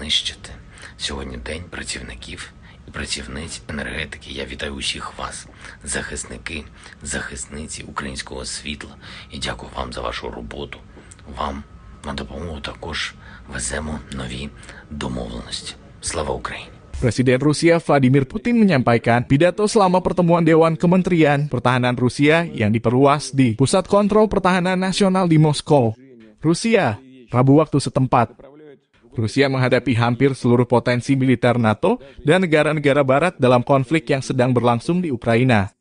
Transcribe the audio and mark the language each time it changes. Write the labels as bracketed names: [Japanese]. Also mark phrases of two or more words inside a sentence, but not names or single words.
[Ukrainian] Сьогодні день працівників і працівниць енергетики. Я вітаю усіх вас, захисники, захисниці українського світла. І дякую вам за вашу роботу. Вам на допомогу також веземо нові домовленості. Слава Україні! [Indonesian] Presiden Rusia Vladimir Putin menyampaikan pidato selama pertemuan Dewan Kementerian Pertahanan Rusia yang diperluas di Pusat Kontrol Pertahanan Nasional di Moskow, Rusia, Rabu waktu setempat. Rusia menghadapi hampir seluruh potensi militer NATO dan negara-negara barat dalam konflik yang sedang berlangsung di Ukraina.